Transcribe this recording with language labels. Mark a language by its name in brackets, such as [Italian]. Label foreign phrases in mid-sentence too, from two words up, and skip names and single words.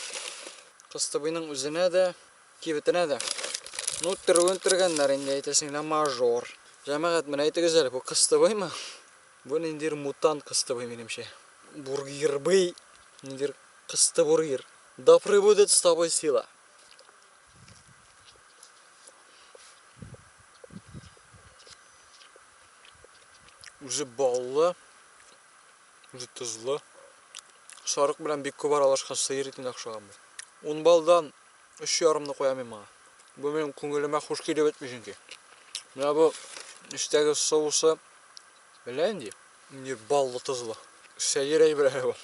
[Tatar] Кыстыбайның үзенә дә, кибетенә дә. Ну, тергәннәр инде әйтәсеңләр мажор. Җәмәгать, менә әйтегез әле, бу кыстыбаймы? Бу ниндидер мутант кыстыбай минемчә. Бургербый, ниндидер кыстыбургер. [Russian] Да прибудет с тобой сила. [Tatar] Уже баллы, уже тузлы. Шарык белән бик күп аралашкан сыер итенә охшаган бу. 10 балдан 3,5-ны куям миңа. Бу минем күңелемә хуш килеп бетмишенки. Менә бу иштәге соусы белән инде. Ни баллы тузлы. Сәер әйбер бу.